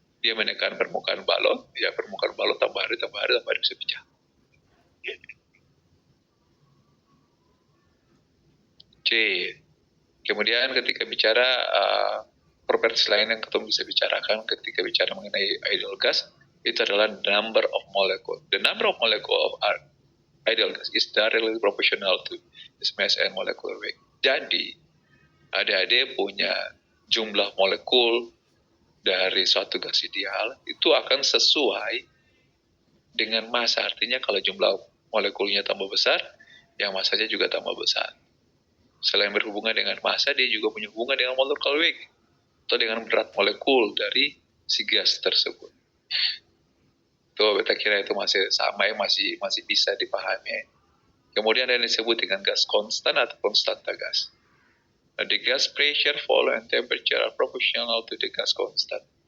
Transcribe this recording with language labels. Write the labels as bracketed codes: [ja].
[id] Dia menekan permukaan balon, ya permukaan balon tambah hari bisa pecah. C. Kemudian ketika bicara properties lain yang kita bisa bicarakan ketika bicara mengenai ideal gas, itu adalah number of molecule. [en] The number of molecule of ideal gas is directly proportional to its mass and molecular weight. [id] Jadi, adik-adik punya jumlah molekul dari suatu gas ideal itu akan sesuai dengan massa. Artinya kalau jumlah molekulnya tambah besar, yang massanya juga tambah besar. Selain berhubungan dengan massa, dia juga punya hubungan dengan molecular weight atau dengan berat molekul dari si gas tersebut. Tuh, beta kira itu masih sama ya, masih bisa dipahami. Kemudian ada yang disebut dengan gas konstan atau konstanta gas. [en] Nah, the gas pressure, volume, and temperature are proportional to the gas constant.